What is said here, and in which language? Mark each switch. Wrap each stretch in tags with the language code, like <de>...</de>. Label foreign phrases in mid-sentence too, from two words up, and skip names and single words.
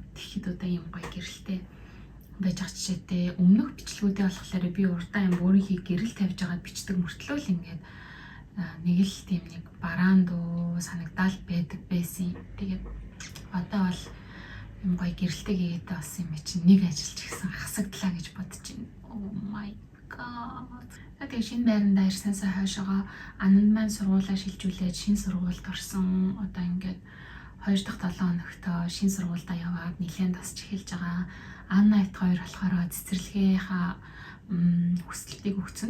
<mn>Тэгэхэд одоо ийм гоё гэрэлтэй байж байгаа жишээтэй өмнөх бичлэгүүдээ болохоор би урдаа юм өөрийнхөө гэрэл тавьж байгаад бичдэг мөртлөө л ингээд нэг л тийм нэг бараандуу санагдаал байдаг байсан. Тэгээд одоо бол юм гоё гэрэлтэй хийгээд бас юм чинь нэг ажиллаж гисэн хасагдлаа гэж бодож байна.</mn> <en>Oh my god.</en> <mn>Тэгээд шинэ байранда ирсэнсээ хойшоогоо ананд маань сургуулаа шилжүүлээд шинэ сургуульд орсон. Одоо ингээд 2 дахь 7 хоногтоо шинэ сургуульдаа яваад нэлээд тасч эхэлж байгаа. Анна эт 2 болохоор цэцэрлэгийнхаа хүсэлтийг өгсөн.</mn>